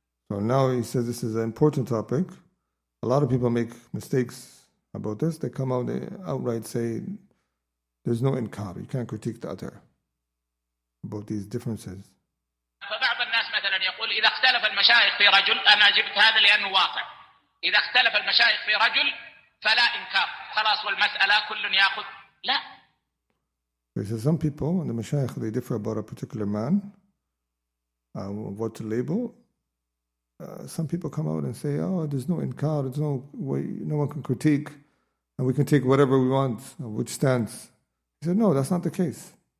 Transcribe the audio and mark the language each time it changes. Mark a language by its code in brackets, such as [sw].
[en] So now he says this is an important topic. A lot of people make mistakes about this. They come out, they outright say there's no inkar. You can't critique the other about these differences. [ar] فبعض الناس مثلا يقول إذا اختلف المشايخ في رجل، أنا جبت هذا لأنه واقع، إذا اختلف المشايخ في رجل فلا إنكار، خلاص والمسألة كل يأخذ. لا. [en] He says some people, and the mashayikh, they differ about a particular man, what to label. Some people come out and say, oh, there's no inkar, there's no way, no one can critique, and we can take whatever we want, which stance. He said, no, that's not the case.